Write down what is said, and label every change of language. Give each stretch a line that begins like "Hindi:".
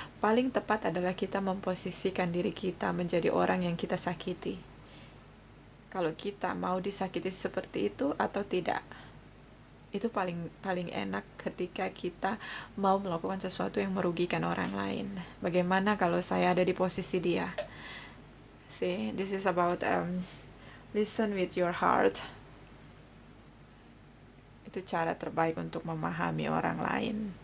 Indonesian: Paling tepat adalah kita memposisikan diri kita menjadi orang yang kita sakiti. Kalau kita mau disakiti seperti itu atau tidak. Itu paling enak ketika kita mau melakukan sesuatu yang merugikan orang lain. Bagaimana kalau saya ada di posisi dia?
English: See, this is about listen with your heart.
Indonesian: Itu cara terbaik untuk memahami orang lain.